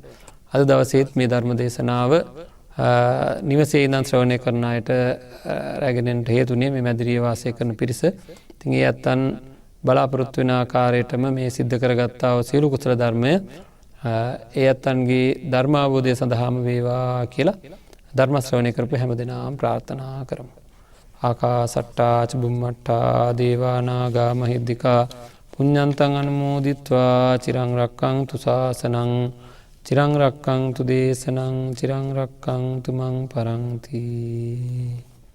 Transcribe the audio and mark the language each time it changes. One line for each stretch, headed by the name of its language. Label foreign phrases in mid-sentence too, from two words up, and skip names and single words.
Sinhala: අද දවසේත් මේ ධර්ම දේශනාව නිවසේ ඉඳන් ශ්‍රවණය කරන අයට රැගෙනෙන්න හේතුනේ මේ මැදිරියේ වාසය කරන පිරිස. ඉතින් ඒ අත්තන් බලාපොරොත්තු වෙන ආකාරයටම මේ සිද්ධ කරගත්තා වූ සියලු කුසල ධර්මය ඒ අත්තන්ගේ ධර්මාවබෝධය සඳහාම වේවා කියලා ධර්ම ශ්‍රවණය කරපු හැමදෙනාම ප්‍රාර්ථනා කරමු.
Pali: ආකාසට්ටා ච බුම්මට්ටා දේවා නාග මහිද්దికා පුඤ්ඤන්තං අනුමෝදිත්වා චිරං රක්ඛන්තු ශාසනං චිරං රක්ඛන්තු දේශනං චිරං රක්ඛන්තු මං පරන්ති.